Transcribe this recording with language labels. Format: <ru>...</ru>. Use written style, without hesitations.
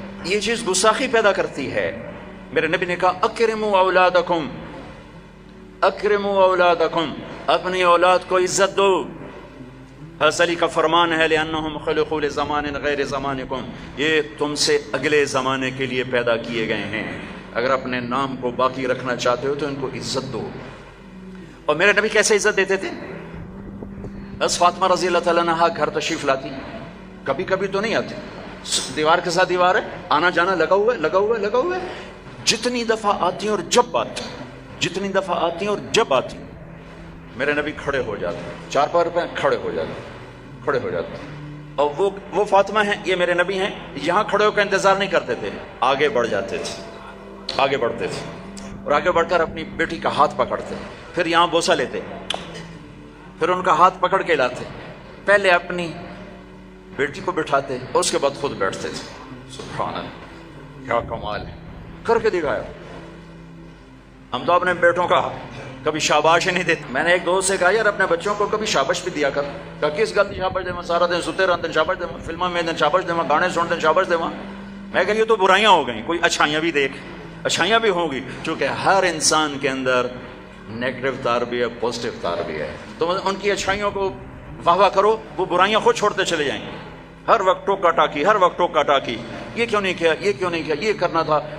<ur>یہ چیز گستاخی پیدا کرتی ہے. میرے نبی نے کہا</ur> <ar>اکرموا اولادکم، اکرموا اولادکم،</ar> <ur>اپنی اولاد کو عزت دو. حضرت علی کا فرمان ہے</ur> <ar>لأنہم خلقوا لزمان غیر زمانکم،</ar> <ur>یہ تم سے اگلے زمانے کے لیے پیدا کیے گئے ہیں. اگر اپنے نام کو باقی رکھنا چاہتے ہو تو ان کو عزت دو. اور میرے نبی کیسے عزت دیتے تھے؟ بس فاطمہ رضی اللہ تعالیٰ عنہا گھر تشریف لاتی، کبھی کبھی تو نہیں آتی، دیوار کے ساتھ دیوار ہے، آنا جانا لگا ہوا ہے، لگا ہوا ہے، لگا ہوا ہے. جتنی دفعہ آتی ہیں اور جب آتی، جتنی دفعہ آتی ہیں اور جب آتی، میرے نبی کھڑے ہو جاتے، چار پیر پہ کھڑے ہو جاتے، کھڑے ہو جاتے. اور وہ فاطمہ ہیں، یہ میرے نبی ہیں، یہاں کھڑے ہو کر انتظار نہیں کرتے تھے، آگے بڑھ جاتے تھے، آگے بڑھتے تھے اور آگے بڑھ کر اپنی بیٹی کا ہاتھ پکڑتے، پھر یہاں بوسہ لیتے، پھر ان کا ہاتھ پکڑ کے لاتے، پہلے اپنی بیٹی کو بٹھاتے اور اس کے بعد خود بیٹھتے تھے. سبحان اللہ، کیا کمال ہے، کر کے دکھایا. ہم تو اپنے بیٹوں کا کبھی شاباش ہی نہیں دیتے. میں نے ایک دوست سے کہا یار اپنے بچوں کو کبھی شاباش بھی دیا کر. کہا کس گل کی شاباش دے سارا دن ستے رہتے شاباش دے فلموں میں شاباش دے گانے سنتے شاباش دے. میں کہ یہ تو برائیاں ہو گئیں, کوئی اچھائیاں بھی دیکھ. اچھائیاں بھی ہوں گی, چونکہ ہر انسان کے اندر نیگیٹو تار بھی ہے, پازیٹیو تار بھی ہے. تو ان کی اچھائیوں کو واہ واہ کرو, وہ برائیاں خود چھوڑتے چلے جائیں گے. ہر وقت ٹوکا ٹاکی, ہر وقت ٹوکا ٹاکی, یہ کیوں نہیں کیا, یہ کیوں نہیں کیا, یہ کرنا تھا.</ur>